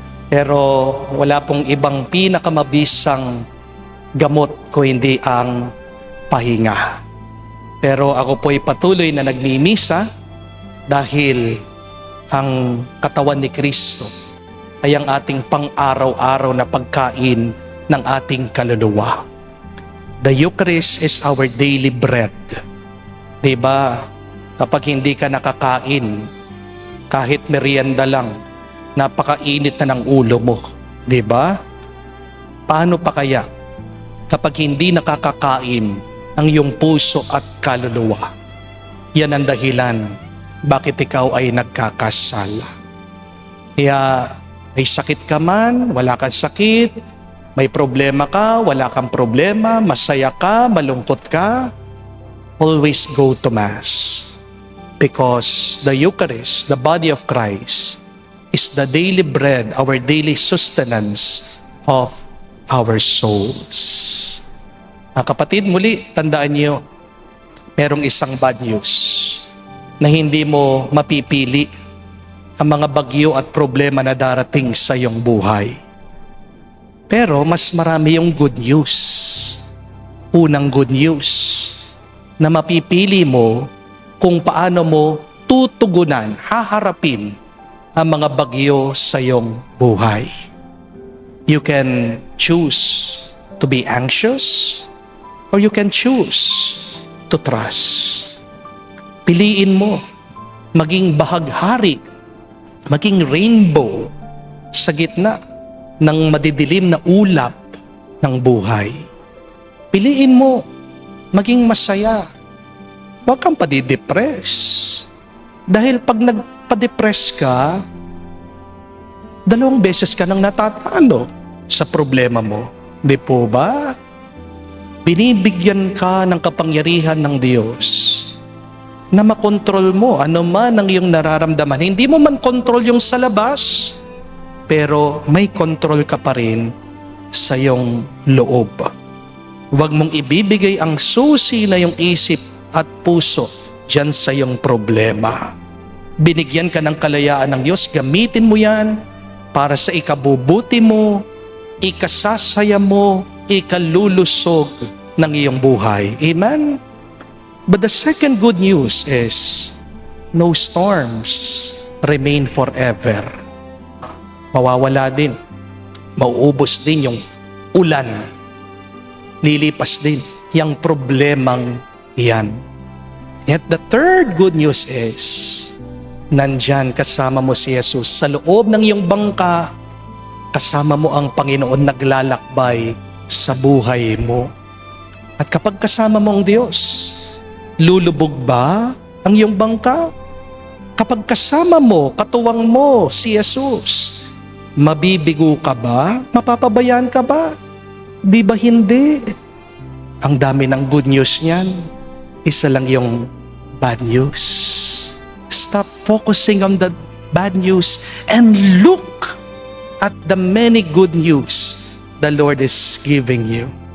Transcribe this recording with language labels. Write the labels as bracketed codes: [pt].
[tl] Pero wala pong ibang pinakamabisang gamot ko hindi ang pahinga. Pero ako po'y patuloy na nagmimisa dahil ang katawan ni Kristo ay ang ating pang-araw-araw na pagkain ng ating kaluluwa. [en] The Eucharist is our daily bread. [tl] Diba? Kapag hindi ka nakakain, kahit merienda lang, napakainit na ng ulo mo. Diba? Paano pa kaya kapag hindi nakakakain ang iyong puso at kaluluwa? Yan ang dahilan bakit ikaw ay nagkakasala. Kaya may sakit ka man, wala kang sakit, may problema ka, wala kang problema, masaya ka, malungkot ka, [en] always go to Mass. Because the Eucharist, the body of Christ, is the daily bread, our daily sustenance of our souls. [tl] Mga kapatid, muli, tandaan niyo, merong isang [en] bad news [tl] na hindi mo mapipili ang mga bagyo at problema na darating sa iyong buhay. Pero mas marami yung [en] good news. [tl] Unang [en] good news [tl] na mapipili mo kung paano mo tutugunan, haharapin ang mga bagyo sa iyong buhay. [en] You can choose to be anxious or you can choose to trust. [tl] Piliin mo maging bahaghari, maging rainbow sa gitna ng madidilim na ulap ng buhay. Piliin mo maging masaya. Huwag kang padidepress. Dahil pag nagpa-depress ka, 2 beses ka nang natatalo sa problema mo. Di po ba? Binibigyan ka ng kapangyarihan ng Diyos na makontrol mo ano man ang iyong nararamdaman. Hindi mo man kontrol yung sa labas, pero may kontrol ka pa rin sa iyong loob. Huwag mong ibibigay ang susi na yung isip at puso dyan sa iyong problema. Binigyan ka ng kalayaan ng Diyos, gamitin mo yan para sa ikabubuti mo, ikasasaya mo, ikalulusog ng iyong buhay. [en] Amen? But the second good news is, no storms remain forever. [tl] Mawawala din. Mauubos din yung ulan. Lilipas din yung problemang yan. [en] Yet the third good news is, [tl] nandyan kasama mo si Jesus sa loob ng iyong bangka, kasama mo ang Panginoon naglalakbay sa buhay mo. At kapag kasama mo ang Diyos, lulubog ba ang iyong bangka? Kapag kasama mo, katuwang mo si Jesus, mabibigo ka ba? Mapapabayaan ka ba? Di ba hindi? Ang dami ng [en] good news [tl] niyan. Isa lang yung [en] bad news. Stop focusing on the bad news and look at the many good news the Lord is giving you.